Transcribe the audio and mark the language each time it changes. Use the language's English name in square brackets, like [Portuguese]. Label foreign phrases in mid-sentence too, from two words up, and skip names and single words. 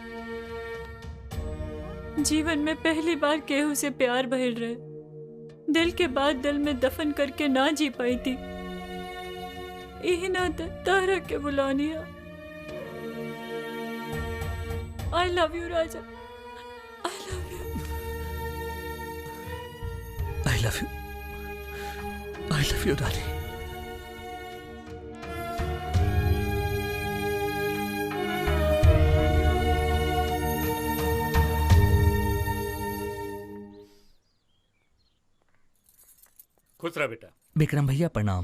[Bhojpuri] जीवन में पहली बार केहू से प्यार भइल रहे, दिल के बाद दिल में दफन करके ना जी पाई थी। यही ना तारा के बुलानिया। [English] I love you राजा, I love you, I love you, I love you रानी। [Bhojpuri] खुश रह बेटा। विक्रम भैया प्रणाम।